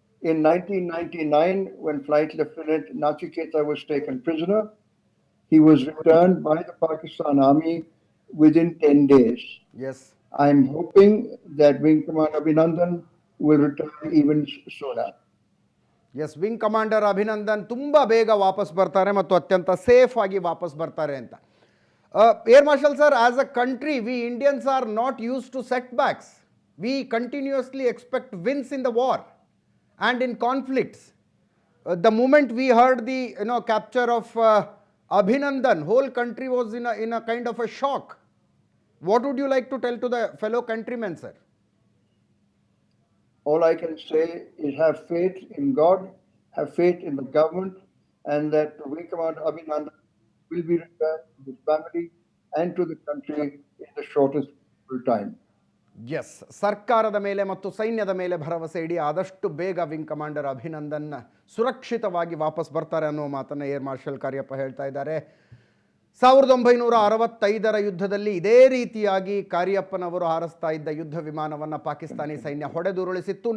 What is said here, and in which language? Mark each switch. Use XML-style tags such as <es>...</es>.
<en>In 1999, when Flight Lieutenant Nachiketa was taken prisoner, he was returned by the Pakistan Army within 10 days. Yes. I am hoping that Wing Commander Abhinandan will return even sooner.</en> <kn>Yes, Wing Commander Abhinandan ತುಂಬಾ ಬೇಗ ವಾಪಸ್ ಬರ್ತಾರೆ ಮತ್ತು ಅತ್ಯಂತ safe ಆಗಿ ವಾಪಸ್ ಬರ್ತಾರೆ ಅಂತ.</kn> <en>Air Marshal sir, as a country, we Indians are not used to setbacks. We continuously expect wins in the war and in conflicts. The moment we heard the capture of Abhinandan, whole country was in a kind of a shock. What would you like to tell to the fellow countrymen, sir? All I can say is have faith in God, have faith in the government, and that Wing Commander Abhinandan will be returned to his family and to the country in the shortest possible time.</en> <kn>S, ಸರ್ಕಾರದ ಮೇಲೆ ಮತ್ತು ಸೈನ್ಯದ ಮೇಲೆ ಭರವಸೆ ಇಡಿ. ಆದಷ್ಟು ಬೇಗ wing commander Abhinandan ಸುರಕ್ಷಿತವಾಗಿ ವಾಪಸ್ ಬರ್ತಾರೆ ಅನ್ನೋ ಮಾತನ್ನು ಏರ್ ಮಾರ್ಷಲ್ ಕಾರ್ಯಪ್ಪ ಹೇಳ್ತಾ ಇದ್ದಾರೆ. 1965ರ ಯುದ್ಧದಲ್ಲಿ ಇದೇ ರೀತಿಯಾಗಿ ಕಾರ್ಯಪ್ಪನವರು ಹಾರಿಸ್ತಾ ಇದ್ದ ಯುದ್ಧ ವಿಮಾನವನ್ನು ಪಾಕಿಸ್ತಾನಿ ಸೈನ್ಯ ಹೊಡೆದುರುಳಿಸಿತ್ತು.</kn>